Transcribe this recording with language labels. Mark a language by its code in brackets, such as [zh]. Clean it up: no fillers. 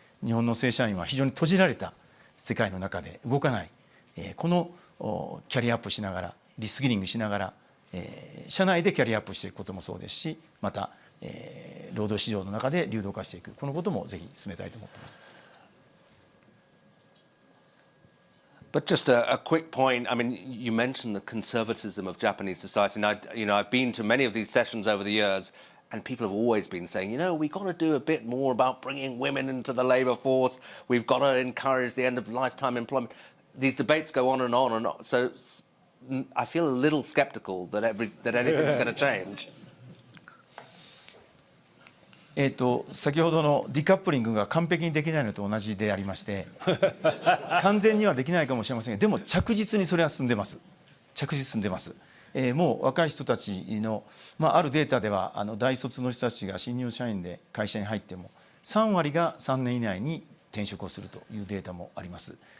[ja] 日本の正社員は非常に閉じられた世界の中で動かない、このキャリアアップしながら、リスキリングしながら、社内でキャリアアップしていくこともそうですし、また労働市場の中で流動化していく、このこともぜひ進めたいと思っています。 [en] But just a quick point. I mean, you mentioned the conservatism of Japanese society, and I've been to many of these sessions over the years, and people have always been saying, we've got to do a bit more about bringing women into the labour force. We've got to encourage the end of lifetime employment. These debates go on and on and on. So I feel a little sceptical that anything's going to change. [ja] 先ほどのディカップリングが完璧にできないのと同じでありまして、完全にはできないかもしれませんが、でも着実にそれは進んでます。着実に進んでます。もう若い人たちの、あるデータでは大卒の人たちが新入社員で会社に入っても3割が3年以内に転職をするというデータもあります。